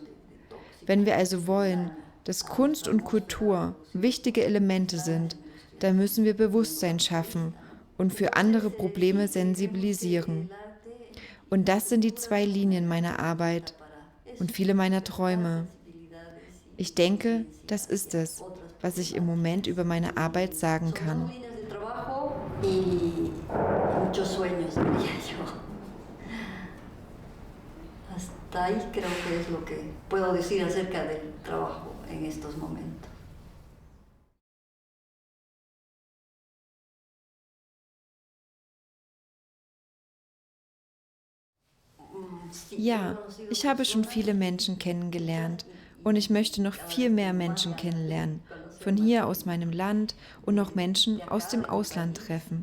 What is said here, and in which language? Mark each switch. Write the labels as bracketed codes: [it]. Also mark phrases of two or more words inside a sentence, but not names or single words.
[de] Wenn wir also wollen, dass Kunst und Kultur wichtige Elemente sind, dann müssen wir Bewusstsein schaffen und für andere Probleme sensibilisieren. Und das sind die 2 Linien meiner Arbeit und viele meiner Träume. Ich denke, das ist es, was ich im Moment über meine Arbeit sagen kann. [es] Hasta ahí creo que es lo que puedo decir acerca del trabajo en estos momentos. [de] Ja, ich habe schon viele Menschen kennengelernt und ich möchte noch viel mehr Menschen kennenlernen, von hier aus meinem Land und auch Menschen aus dem Ausland treffen.